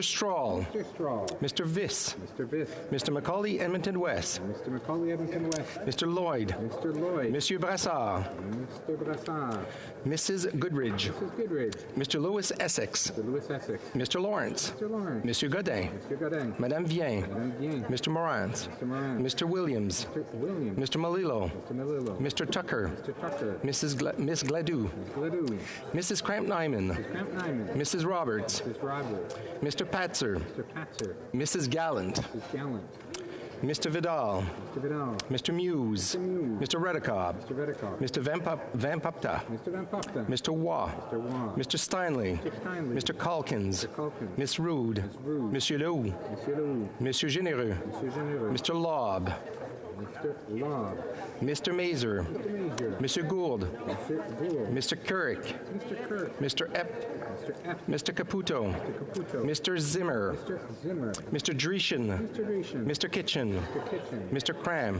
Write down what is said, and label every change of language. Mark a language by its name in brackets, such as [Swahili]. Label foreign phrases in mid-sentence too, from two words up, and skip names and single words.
[English] Strahl, Mr. Viss, Mr. Macaulay Edmonton West, Mr. Lloyd, Monsieur Brassard, Mrs. Goodridge, Mr. Lewis Essex, Mr. Lawrence, Monsieur Godin, Madame Vien, Mr. Morantz, Mr. Williams, Mr. Malillo, Mr. Tucker, Miss Gladue, Mrs. Cramp-Nyman, Mrs. Roberts, Mr. Patzer, Mrs. Gallant, Mr. Vidal, Mr. Muse, Mr. Redikob, Mr. Van Pupta, Mr. Waugh, Mr. Steinley, Mr. Calkins, Miss Rude, Monsieur Leroux, Monsieur Généreux, Mr. Lobb, Mr. Mazer. Mr. Gould. Mr. Kirk. Mr. Epp. Mr. Caputo. Mr. Zimmer. Mr. Dreeshen. Mr. Kitchen. Mr. Cram.